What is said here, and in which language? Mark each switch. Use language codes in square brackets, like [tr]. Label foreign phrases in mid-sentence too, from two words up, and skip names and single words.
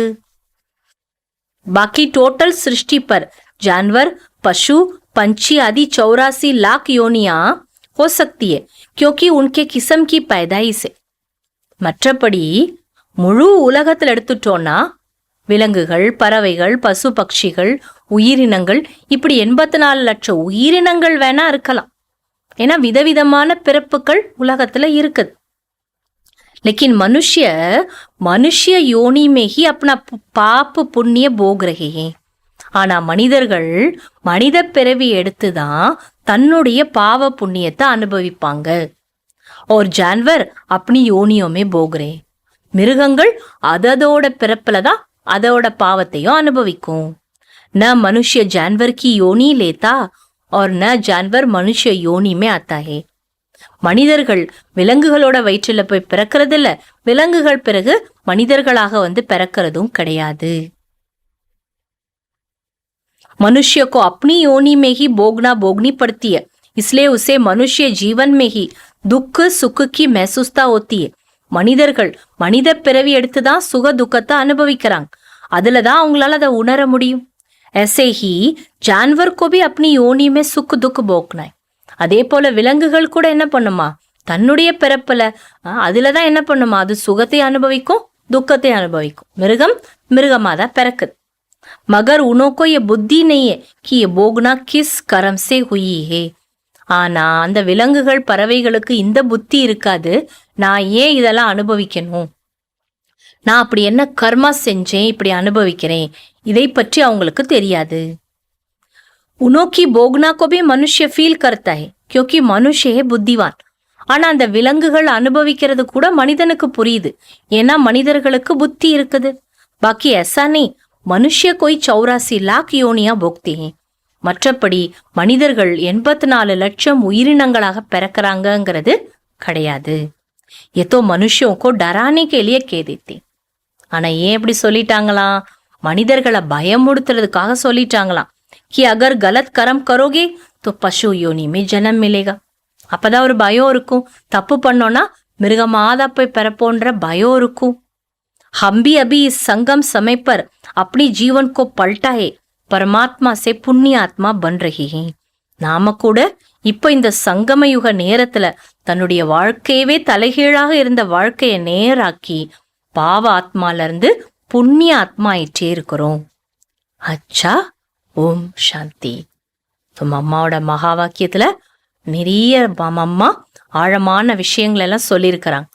[hi] बाकी टोटल सृष्टि पर जानवर पशु पंछी आदि 84 लाख योनियां हो सकती है क्योंकि उनके किस्म की पैदाइश है. [ta] மற்றபடி முழு உலகத்தில் எடுத்துட்டோம்னா விலங்குகள், பறவைகள், பசு பட்சிகள், உயிரினங்கள் இப்படி 84 லட்சம் உயிரினங்கள் வேணா இருக்கலாம். ஏன்னா விதவிதமான பிறப்புகள் உலகத்துல இருக்குது. [hi] लेकिन मनुष्य योनि में ही अपना पाप पुण्य भोग रहे हैं. [ta] ஆனா மனிதர்கள் மனித பிறவி எடுத்துதான் தன்னுடைய பாவ புண்ணியத்தை அனுபவிப்பாங்க. [hi] और जानवर अपनी योनियों में भोग रहे. [ta] மிருகங்கள் அதோட பிறப்புல தான் அதோட பாவத்தையும் அனுபவிக்கும். [hi] न मनुष्य जानवर की योनि लेता और न जानवर मनुष्य योनि में आता है. [ta] மனிதர்கள் விலங்குகளோட வயிற்றுல போய் பிறக்கிறது இல்ல, விலங்குகள் பிறகு மனிதர்களாக வந்து பிறக்கிறதும் கிடையாது. [hi] मनुष्य को अपनी योनि में ही भोगना भोगनी पड़ती है, इसलिए उसे मनुष्य जीवन में ही दुख सुख की महसूसता होती है. [ta] மனிதர்கள் மனித பிறவி எடுத்துதான் சுக துக்கத்தை அனுபவிக்கிறாங்க, அதுலதான் அவங்களால அதை உணர முடியும். [hi] ऐसे ही जानवर को भी अपनी योनि में सुख दुख भोगना है. [ta] அதே போல விலங்குகள் கூட என்ன பண்ணுமா, தன்னுடைய பிறப்புல அதுலதான் என்ன பண்ணுமா, அது சுகத்தை அனுபவிக்கும் துக்கத்தை அனுபவிக்கும். மிருகம் மிருகமாதான் பிறக்குது. [hi] मगर उन्हों को ये बुद्धि नहीं है कि ये भोगना किस कर्म से हुई है. [ta] ஆனா அந்த விலங்குகள் பறவைகளுக்கு இந்த புத்தி இருக்காது, நான் ஏன் இதெல்லாம் அனுபவிக்கணும், நான் அப்படி என்ன கர்மா செஞ்சேன் இப்படி அனுபவிக்கிறேன், இதை பற்றி அவங்களுக்கு தெரியாது. [hi] उन्हों की भोगना को भी मनुष्य फील करता है क्योंकि मनुष्य है बुद्धिवान. [ta] ஆனா அந்த விலங்குகள் அனுபவிக்கிறது கூட மனிதனுக்கு புரியுது, ஏன்னா மனிதர்களுக்கு புத்தி இருக்குது. [hi] பாக்கி ऐसा नहीं, मनुष्य कोई 84 लाख योनियां भोगते हैं. [ta] மற்றபடி மனிதர்கள் 84 லட்சம் உயிரினங்களாக பிறக்கிறாங்கிறது கிடையாது. [hi] ये तो मनुष्यों को डराने के लिए कह देते. [ta] ஆனா ஏன் இப்படி சொல்லிட்டாங்களாம், மனிதர்களை பயமுடுத்துறதுக்காக சொல்லிட்டாங்களாம். [hi] कि अगर गलत कर्म करोगे तो पशु योनि में जन्म मिलेगा. [ta] அப்பதான் ஒரு பயம் இருக்கும், தப்பு பண்ணோம்னா மிருகமாதா போய் பிறப்போன்ற பயம் இருக்கும். [hi] हम भी अभी इस संगम समय पर अपनी जीवन को पलटा है, परमात्मा से पुण्य आत्मा बन रही है. [ta] நாம கூட இப்ப இந்த சங்கம யுக நேரத்துல தன்னுடைய வாழ்க்கையவே தலைகீழாக இருந்த வாழ்க்கைய நேராக்கி பாவ ஆத்மால இருந்து புண்ணிய ஆத்மா ஆயிட்டே இருக்கிறோம். [hi] अच्छा, ओम शांति. [ta] அம்மாவோட மகா வாக்கியத்துல நிறைய அம்மா ஆழமான விஷயங்கள் எல்லாம் சொல்லியிருக்கிறாங்க.